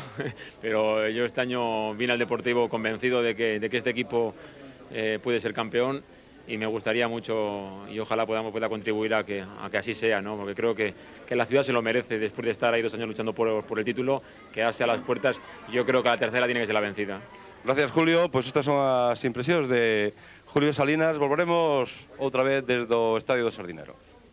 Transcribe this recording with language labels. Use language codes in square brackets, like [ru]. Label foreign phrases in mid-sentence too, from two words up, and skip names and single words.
[es] Pero yo este año vine al Deportivo convencido de que este equipo puede ser campeón, y me gustaría mucho y ojalá pueda contribuir a que así sea, ¿no? Porque creo que la ciudad se lo merece después de estar ahí 2 años luchando por el título, quedarse a las puertas. Yo creo que la tercera tiene que ser la vencida. Gracias, Julio. Pues estas son las impresiones de Julio Salinas. [gl] Volveremos outra vez desde o Estadio do Sardinero.